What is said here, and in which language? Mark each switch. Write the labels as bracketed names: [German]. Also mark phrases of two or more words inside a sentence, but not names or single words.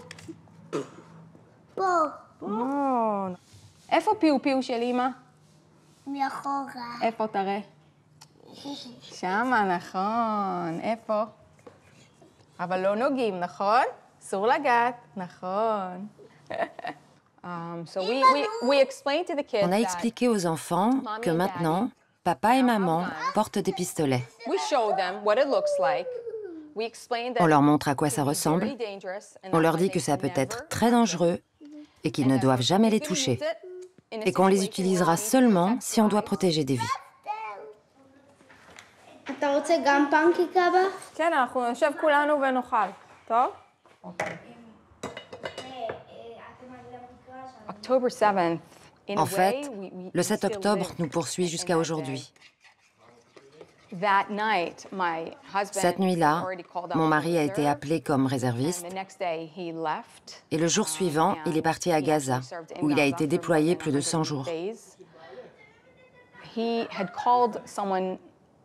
[Hebrew] פה. איפה פיו-פיו של אמא? מאחורה. איפה תראה? שמה, נכון. איפה? אבל לא נוגעים, נכון? אסור לגעת, נכון. [French] On a expliqué aux enfants que maintenant, papa et maman portent des pistolets. On leur montre à quoi ça ressemble. On leur dit que ça peut être très dangereux et qu'ils ne doivent jamais les toucher. Et qu'on les utilisera seulement si on doit protéger des vies. [Hebrew] אתה רוצה גם פנקק אבא? כן, אנחנו נשב כולנו ונאכל. טוב? [French] En fait, le 7 octobre nous poursuit jusqu'à aujourd'hui. Cette nuit-là, mon mari a été appelé comme réserviste et le jour suivant, il est parti à Gaza, où il a été déployé plus de 100 jours.